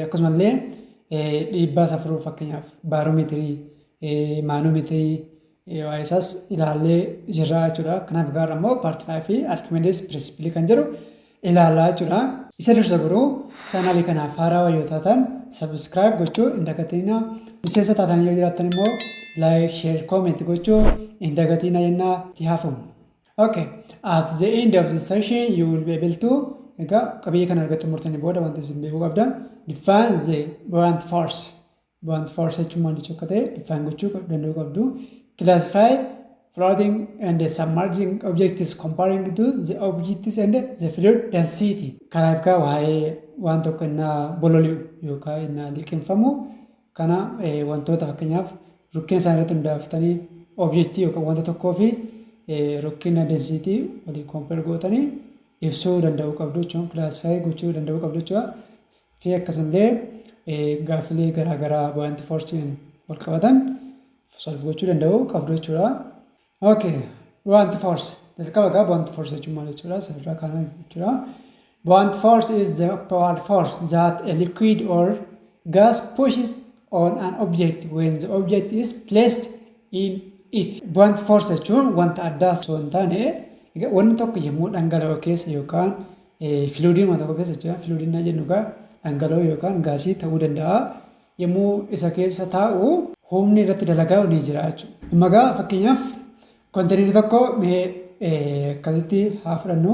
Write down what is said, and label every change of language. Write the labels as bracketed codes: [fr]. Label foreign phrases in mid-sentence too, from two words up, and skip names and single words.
[om] Akkasumallee dhiibbaa safaruu fakkeenyaaf baaromeetirii, maanoomeetirii waa'ee isaas ilaallee jirra jechuudha. Kanaaf gaara immoo paartii 5 fi Archimedes Principle kan jedhu ilaalaa jechuudha. Isa dursa garuu chaanaalii kanaaf haaraa yoo taatan subscribe gochuu hin dagatinaa. Miseensa taatan yoo jiraattan immoo [en] like, share, comment [om] gochuu hin dagatinaa jennaa itti haafamu. [en] Okay, at the end of the session you will be able to [om] qabiyyee kana argachuu murtanii booda wanti isin beekuu qabdan [en] define the buoyant force. Buoyant force [om] jechuun maal jechuu akka ta'e define gochuu danda'uu qabdu. [en] Classify floating and submerging objects comparing to the objects and the fluid density. [om] Kanaaf kaa waa'ee waan tokko innaa bololi'u yookaan innaa liqimfamu kana wantoota fakkeenyaaf rukkeen isaa irratti hundaaftanii objektii yookaan wanta tokkoo fi rukkina density waliin compare gootanii ibsuu danda'uu qabdu jechuun classify gochuu danda'uu qabdu jechuudha. Fi akkasumallee gaaffilee garaagaraa [en] buoyant force'n [om] wal qabatan solve gochuu danda'uu qabdu jechuudha. [en] Okay, buoyant force. [om] Jalqaba gaa [en] buoyant force [om] jechuun maal jechuudha? Asirraa kana jechuudha. [en] Buoyant force is the upward force that a liquid or gas pushes on an object when the object is placed in it. Buoyant force [om] jechuun wanta addaa osoo hin taane wanti tokko yommuu dhangala'oo keessa yookaan fluidiin tokko keessa jechuudha. Fluidiin jennu egaa dhangala'oo yookaan gaasii ta'uu danda'a. Yommuu isa keessa taa'u humni irratti dalagaa ni jira jechuudha. Amma egaa fakkeenyaaf kontiinerii tokko akkasitti haa fudhannu.